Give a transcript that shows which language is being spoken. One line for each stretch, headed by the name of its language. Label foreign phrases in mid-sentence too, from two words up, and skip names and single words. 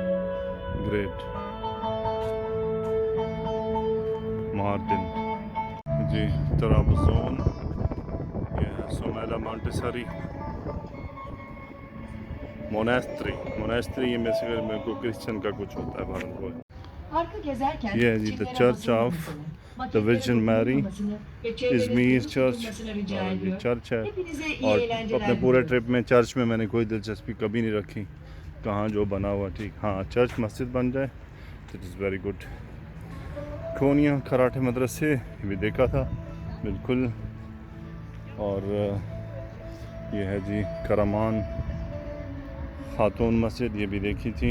Hindi: ग्रेट मार्दन जी, तराबज़ोन, ये है सोमेला मॉन्टेसरी मोनेस्ट्री। मोनेस्ट्री ये मेरे को क्रिश्चियन का कुछ होता है भारत को।
Turkish: Parkı gezerken
Hindi: ये है जी द
Turkish: çimlere
Hindi: चर्च ऑफ
Turkish: basılmamasını,
Hindi: द
Turkish: maketlere
Hindi: वर्जिन मैरी,
Turkish: dokunulmamasını ve çevrenin
Hindi: इज़मीर
Turkish: temiz
Hindi: चर्च।
Turkish: tutulmasını rica
Hindi: और ये
Turkish: ediyor.
Hindi: चर्च है।
Turkish: Hepinize iyi
Hindi: और
Turkish: eğlenceler
Hindi: अपने पूरे
Turkish: diliyorum.
Hindi: ट्रिप में चर्च में मैंने कोई दिलचस्पी कभी नहीं रखी, कहाँ जो बना हुआ ठीक। हाँ, चर्च मस्जिद बन जाए तो
English: it is very good.
Hindi: कोनिया कराटे मदरसे भी देखा था बिल्कुल। और ये है जी करामान खातून मस्जिद, ये भी देखी थी।